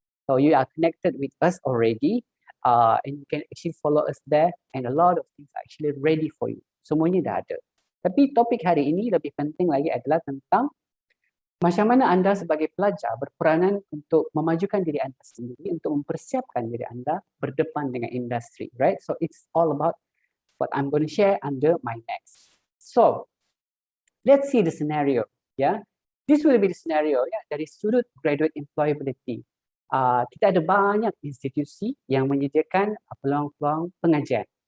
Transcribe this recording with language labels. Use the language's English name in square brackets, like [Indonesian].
[English] So you are connected with us already, and you can actually follow us there, and a lot of things are actually ready for you. [Malay] Semuanya dah ada. Tapi topik hari ini lebih penting lagi adalah tentang macam mana anda sebagai pelajar berperanan untuk memajukan diri anda sendiri, untuk mempersiapkan diri anda berdepan dengan industri, right? [English] So it's all about what I'm going to share under MyNext. So let's see the scenario, yeah. This will be the scenario, ya, [Malay] dari sudut [English] graduate employability. [Malay] Kita ada banyak institusi yang menyediakan peluang-peluang pengajian.